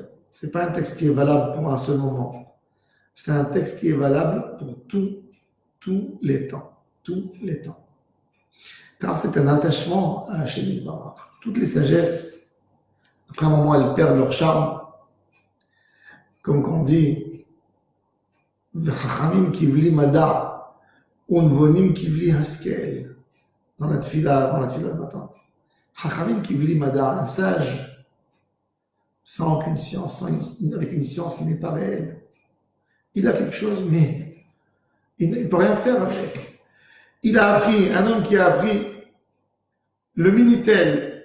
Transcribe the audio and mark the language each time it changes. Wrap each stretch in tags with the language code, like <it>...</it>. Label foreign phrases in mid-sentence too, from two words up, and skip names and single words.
<fr>C'est pas un texte qui est valable pour un seul moment. C'est un texte qui est valable pour tous les temps. Tous les temps. Car c'est un attachement à Hachem Barach. Toutes les sagesses, après un moment, elles perdent leur charme. Comme qu'on dit,</fr> <he>וחכמים כבלי מדע ונבונים כבלי השכל.</he> <fr>Dans la tfila le matin.</fr> <he>חכמים כבלי מדע,</he> <fr>un sage, sans aucune science, avec une science qui n'est pas réelle. Il a quelque chose, mais il ne peut rien faire avec. Il a appris, un homme qui a appris le Minitel.</fr>